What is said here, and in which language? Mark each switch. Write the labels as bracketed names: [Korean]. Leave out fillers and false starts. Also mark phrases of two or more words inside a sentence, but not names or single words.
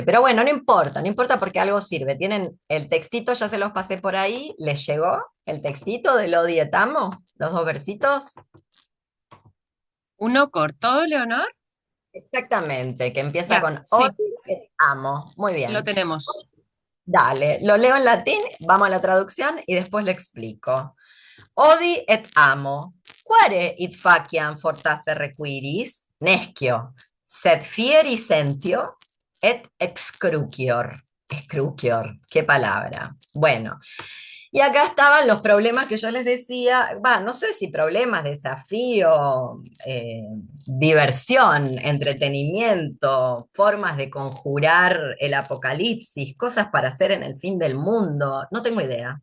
[Spanish] Pero bueno, no importa, no importa porque algo sirve. Tienen el textito, ya se los pasé por ahí, ¿les llegó el textito de lo dietamos? ¿Los 2 versitos? ¿Uno cortó, Leonor? Exactamente, que empieza Ya, con hoy sí, amo. Muy lo bien. tenemos. Dale, lo leo en latín, vamos a la traducción y después lo explico. [Latin] Odi et amo. Quare id faciam fortasse requiris? Nescio. Sed fieri sentio et excrucior. Excrucior, [Spanish] qué palabra. Bueno, y acá estaban los problemas que yo les decía, va, no sé si problemas, desafío, diversión, entretenimiento, formas de conjurar el apocalipsis, cosas para hacer en el fin del mundo, no tengo idea.